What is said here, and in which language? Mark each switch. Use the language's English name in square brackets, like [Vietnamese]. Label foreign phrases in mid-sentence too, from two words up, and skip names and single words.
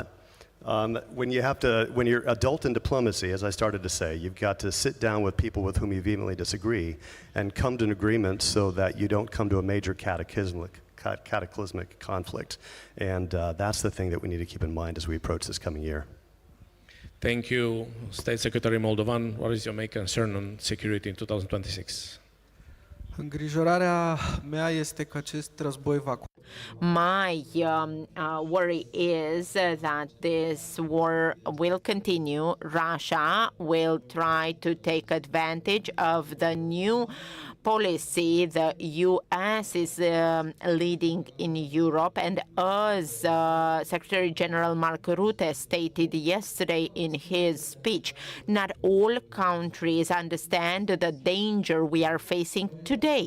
[English] When you're adult in diplomacy, as I started to say, you've got to sit down with people with whom you vehemently disagree and come to an agreement so that you don't come to a major cataclysmic conflict. And that's the thing that we need to keep in mind as we approach this coming year. Thank you. State Secretary Moldovan, what is your main concern on security in 2026? [Romanian] Îngrijorarea mea este că acest război va [English] My worry is that this war will continue. Russia will try to take advantage of the new policy the US is leading in Europe, and as Secretary General Mark Rutte stated yesterday in his speech, not all countries understand the danger we are facing today.